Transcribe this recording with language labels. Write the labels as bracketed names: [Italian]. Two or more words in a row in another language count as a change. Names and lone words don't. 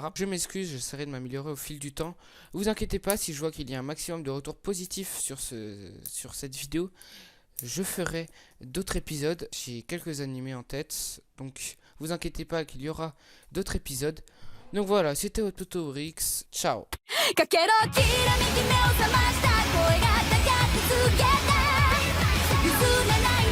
[French] Je m'excuse, j'essaierai de m'améliorer au fil du temps. Vous inquiétez pas, si je vois qu'il y a un maximum de retours positifs sur cette vidéo, je ferai d'autres épisodes. J'ai quelques animés en tête, donc vous inquiétez pas qu'il y aura d'autres épisodes. Donc voilà, c'était Ototo Rix. Ciao. [Japanese] かけろきらめき目を覚ました声が高く告げた譲れない